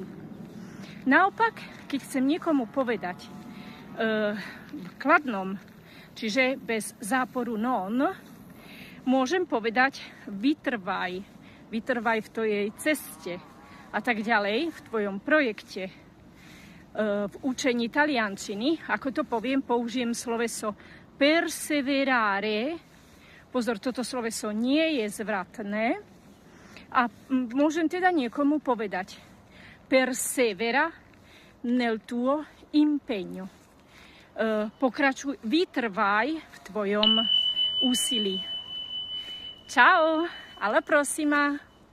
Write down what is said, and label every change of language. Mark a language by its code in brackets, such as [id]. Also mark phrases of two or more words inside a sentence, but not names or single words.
[sk] Naopak, keď chcem niekomu povedať v kladnom, čiže bez záporu non, môžem povedať vytrvaj v tvojej ceste a tak ďalej, v tvojom projekte. V učení taliančiny, ako to poviem, použijem sloveso perseverare. Pozor, toto sloveso nie je zvratné. A môžem teda niekomu povedať [it] persevera nel tuo impegno. [sk] Vytrvaj v tvojom úsilí. [it] Ciao, alla prossima!